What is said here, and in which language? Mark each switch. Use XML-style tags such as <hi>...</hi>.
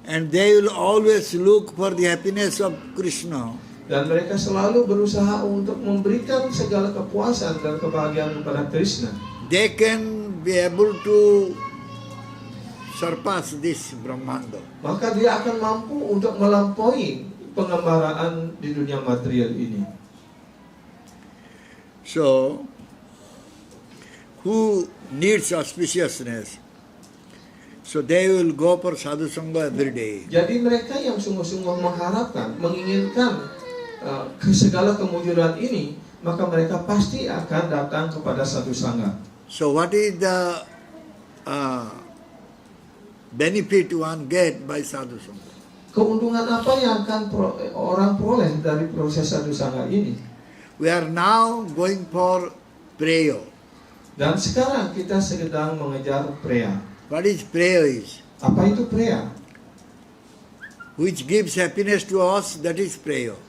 <en>they will always look for the happiness of Krishna,</en> <id>dan mereka selalu berusaha untuk memberikan segala kepuasan dan kebahagiaan kepada Krishna,</id> <en>they can be able to surpass this Brahmanda.</en> <id>maka dia akan mampu untuk melampaui pengembaraan di dunia material ini.</id> <en>So, who needs auspiciousness? So they will go for sadhu sangha every day.</en> <id>Jadi mereka yang sungguh-sungguh mengharapkan, menginginkan segala kemujudan ini, maka mereka pasti akan datang kepada sadhu sangha.</id> <en>So what is the benefit one get by sadhu sangha?</en> <id>Keuntungan apa yang akan orang peroleh dari proses sadhu sangha ini?</id> <en>We are now going for prayer.</en> <id>Dan sekarang kita sedang mengejar preya.</id> <en>What is prayer is?</en> <id>Apa itu preya?</id> <en>Which gives happiness to us, that is prayer.</en>